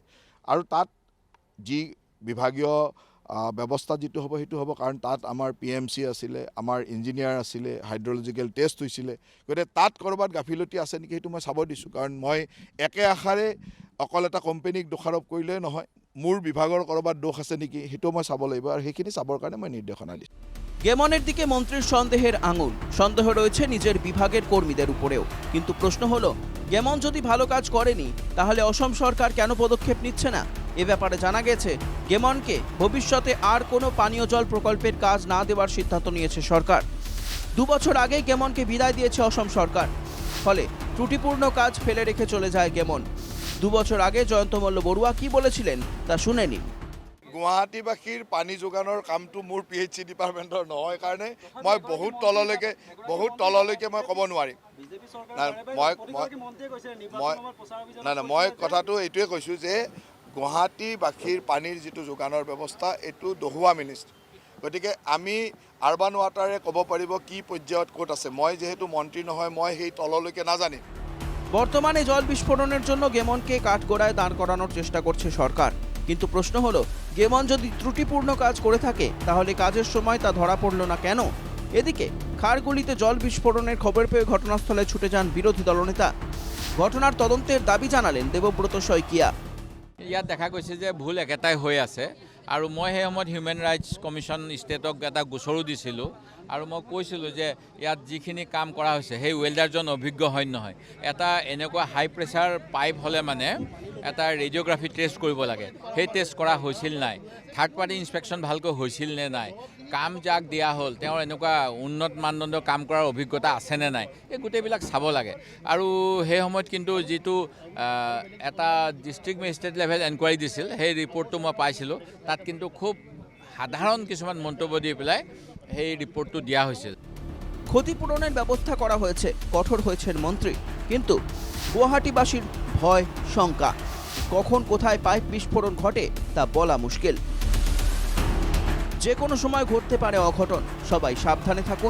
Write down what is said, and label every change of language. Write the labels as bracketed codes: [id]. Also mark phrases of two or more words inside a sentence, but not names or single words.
[as] আৰু তাত যি বিভাগীয় ব্যৱস্থা যিটো হ'ব সেইটো হ'ব, কাৰণ তাত আমাৰ PMC আছিলে, আমাৰ ইঞ্জিনিয়াৰ আছিলে, [en] hydrological test [as] হৈছিলে। গতিকে তাত ক'ৰবাত গাফিলতি আছে নেকি সেইটো মই চাব দিছোঁ। কাৰণ মই একে আশাৰে অকল এটা কোম্পানীক দোষাৰোপ কৰিলেই নহয়, মোৰ বিভাগৰ ক'ৰবাত দোষ আছে নেকি সেইটো মই চাব লাগিব। আৰু সেইখিনি চাবৰ কাৰণে মই নিৰ্দেশনা দিছোঁ। [bn] গেমনের দিকে মন্ত্রীর সন্দেহের আঙুল। সন্দেহ রয়েছে নিজের বিভাগের কর্মীদের উপরেও। কিন্তু প্রশ্ন হলো, গেমন যদি ভালো কাজ করেনি তাহলে অসম সরকার কেন পদক্ষেপ নিচ্ছে না? এ ব্যাপারে জানা গেছে গেমনকে ভবিষ্যতে আর কোনো পানীয় জল প্রকল্পের কাজ না দেওয়ার সিদ্ধান্ত নিয়েছে সরকার। 2 বছর আগেই গেমনকে বিদায় দিয়েছে অসম সরকার। ফলে ত্রুটিপূর্ণ কাজ ফেলে রেখে চলে যায় গেমন। 2 বছর আগে জয়ন্ত মল্ল বড়ুয়া কি বলেছিলেন তা শুনে নিন। [as] গুৱাহাটীবাসীৰ পানী যোগানৰ কামটো মোৰ PHC ডিপাৰ্টমেণ্টৰ নহয় কাৰণে মই বহুত তললৈকে মই ক'ব নোৱাৰিম। মই কথাটো এইটোৱে কৈছোঁ যে গুৱাহাটীবাসীৰ পানীৰ যিটো যোগানৰ ব্যৱস্থা এইটো দহুৱা মিনিষ্ট্ৰী। গতিকে আমি [en] urban water [as] ক'ব পাৰিব কি পৰ্যায়ত ক'ত আছে। মই যিহেতু মন্ত্ৰী নহয়, মই সেই তললৈকে নাজানিম। [bn] বর্তমানে জল বিস্ফোরণের জন্য গেমনকে কাঠগড়ায় দাঁড় করানোর চেষ্টা করছে সরকার। কিন্তু প্রশ্ন হলো, গেমন যদি ত্রুটিপূর্ণ কাজ করে থাকে তাহলে কাজের সময় তা ধরা পড়ল না কেন? এদিকে খাড়গুলিতে জল বিস্ফোরণের খবর পেয়ে ঘটনাস্থলে ছুটে যান বিরোধী দলনেতা। ঘটনার তদন্তের দাবি জানালেন দেবব্রত শইকীয়া। [as] ইয়াত দেখা গৈছে যে ভুল একেটাই হৈ আছে। আৰু মই সেই সময়ত হিউমেন ৰাইটছ কমিশ্যন ষ্টেটক এটা গোচৰো দিছিলোঁ। আৰু মই কৈছিলোঁ যে ইয়াত যিখিনি কাম কৰা হৈছে সেই ৱেল্ডাৰজন অভিজ্ঞ হয় নহয়। এটা এনেকুৱা [en] high pressure pipe [as] হ'লে মানে এটা ৰেডিঅ'গ্ৰাফি টেষ্ট কৰিব লাগে, সেই টেষ্ট কৰা হৈছিল নাই, [en] third party inspection [as] ভালকৈ হৈছিল নে নাই, কাম যাক দিয়া হ'ল তেওঁৰ এনেকুৱা উন্নত মানদণ্ডৰ কাম কৰাৰ অভিজ্ঞতা আছেনে নাই, এই গোটেইবিলাক চাব লাগে। আৰু সেই সময়ত কিন্তু যিটো এটা [en] district magistrate level enquiry [as] দিছিল সেই ৰিপৰ্টটো মই পাইছিলোঁ। তাত কিন্তু খুব সাধাৰণ কিছুমান মন্তব্য দি পেলাই সেই রিপোর্টটো দিয়া হয়েছিল। [bn] ক্ষতিপূরণের ব্যবস্থা করা হয়েছে, কঠোর হয়েছেন মন্ত্রী। কিন্তু গুয়াহাটিবাসীর ভয় শঙ্কা, কখন কোথায় পাইপ বিস্ফোরণ ঘটে তা বলা মুশকিল। যে কোনো সময় ঘটতে পারে অঘটন। সবাই সাবধানে থাকুন।